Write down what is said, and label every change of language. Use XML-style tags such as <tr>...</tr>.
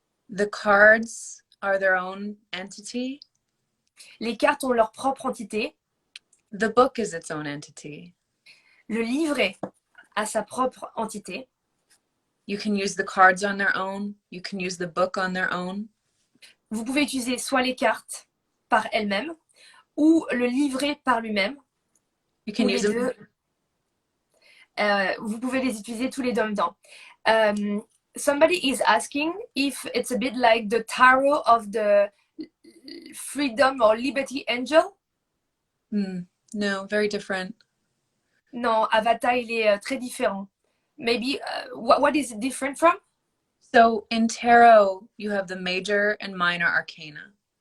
<en>The cards are their own entity.</en> <fr>Les cartes ont leur propre entité.</fr> <en>The book is its own entity.</en> <fr>Le livret a sa propre entité.</fr> <en>You can use the cards on their own. You can use the book on their own.</en> <fr>Vous pouvez utiliser soit les cartes par elles-mêmes ou le livret par lui-même.</fr> <en>You can use</en> <fr>deux. Vous pouvez les utiliser tous les deux en même temps.</fr> <en>Somebody is asking if it's a bit like the tarot of the freedom or liberty angel. No, very different.</en> <fr>Non, Avata, il est très différent.</fr> <en>Maybe, what is it different from? So in tarot, you have the major and minor arcana.</en>